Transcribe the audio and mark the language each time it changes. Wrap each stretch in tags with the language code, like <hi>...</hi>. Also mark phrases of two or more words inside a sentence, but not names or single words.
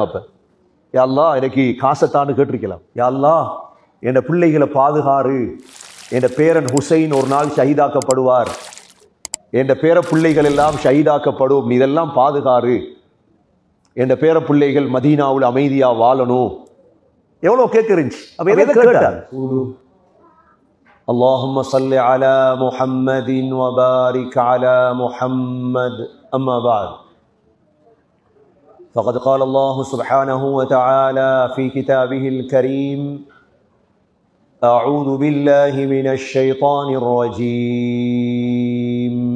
<ta>அப்ப</ta> <ar>يا الله</ar> <ta>எனக்கு காசத்தான்னு கேட்டிருக்கலாம்.</ta> <ar>يا الله</ar> <ta>என் பிள்ளைகளை பாதுகாரு, என் பேரன் ஹுசைன் ஒரு நாள் ஷஹீதாக்கப்படுவார், என் பேர பிள்ளைகள் எல்லாம் ஷஹீதாக்கப்படும், இதெல்லாம் பாதுகாரு, என் பேர பிள்ளைகள் மதீனாவில் அமைதியா வாழணும். எவ்வளோ கேட்குறீங்க? அப்ப எதை கேட்டாங்க?</ta> <ar>اللهم صل على محمد وبارك على محمد. أما بعد فقد قال الله سبحانه وتعالى في كتابه الكريم: أعوذ بالله من الشيطان الرجيم.</ar>